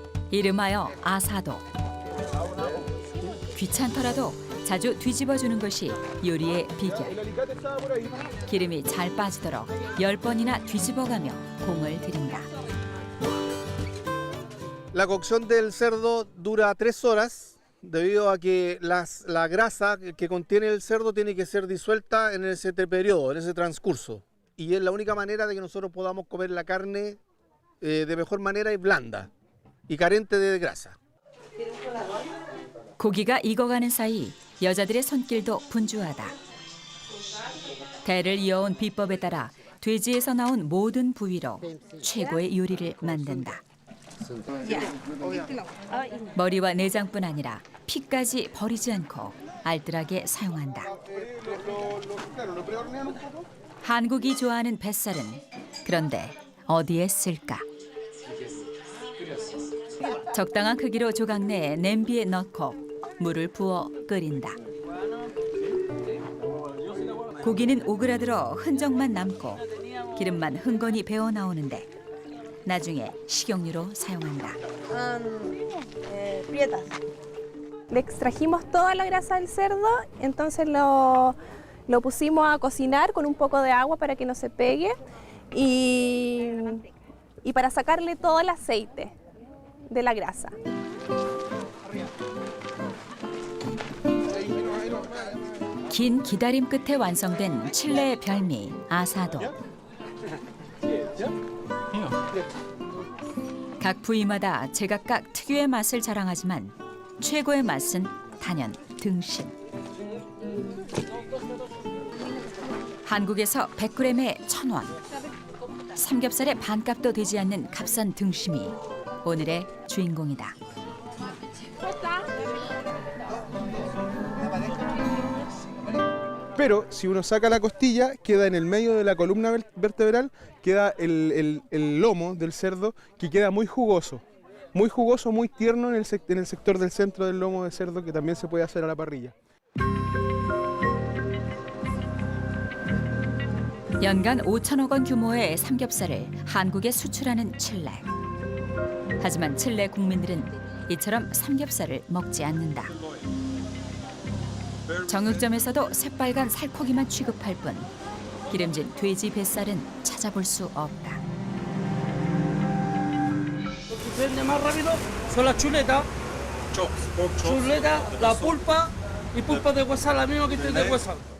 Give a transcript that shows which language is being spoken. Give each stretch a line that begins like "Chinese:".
Korean: 이름하여 아사도. 귀찮더라도 자주 뒤집어주는 것이 요리의 비결. 기름이 잘 빠지도록 10번이나 뒤집어가며 공을 들인다.
Spanish: La cocción del cerdo dura 3 horas debido a que la grasa que contiene el cerdo tiene que ser disuelta en ese periodo, en ese transcurso. Y es la única manera de que nosotros podamos comer la carne de mejor manera y blanda y carente de grasa.
Korean: 고기가 익어가는 사이 여자들의 손길도 분주하다. 대를 이어온 비법에 따라 돼지에서 나온 모든 부위로 최고의 요리를 만든다. 머리와 내장뿐 아니라 피까지 버리지 않고 알뜰하게 사용한다. 한국이 좋아하는 뱃살은 그런데 어디에 쓸까? 적당한 크기로 조각 내에 냄비에 넣고 물을 부어 끓인다. 고기는 오그라들어 흔적만 남고 기름만 흥건히 배어 나오는데 나중에 식용유로 사용한다.
Spanish: Le extrajimos toda la grasa del cerdo, entonces lo pusimos a cocinar con un poco de agua para que no se pegue y para sacarle todo el aceite de la grasa.
Korean: 긴 기다림 끝에 완성된 칠레의 별미 아사도. 각 부위마다 제각각 특유의 맛을 자랑하지만 최고의 맛은 단연 등심. 한국에서 100g에 1,000원. 삼겹살의 반값도 되지 않는 값싼 등심이 오늘의 주인공이다.
Spanish: Pero si uno saca la costilla, queda en el medio de la columna vertebral, queda el lomo del cerdo que queda muy jugoso, muy tierno en el sector del centro del lomo de cerdo, que también se puede hacer a la parrilla.
Korean: 연간 5천억 원 규모의 삼겹살을 한국에 수출하는 칠레. 하지만 칠레 국민들은 이처럼 삼겹살을 먹지 않는다. 정육점에서도 새빨간 살코기만 취급할 뿐 기름진 돼지 뱃살은 찾아볼 수 없다.
Spanish: Más rápido son las chuletas. Chuleta, la pulpa y pulpa de huesal, la misma que tiene de huesal.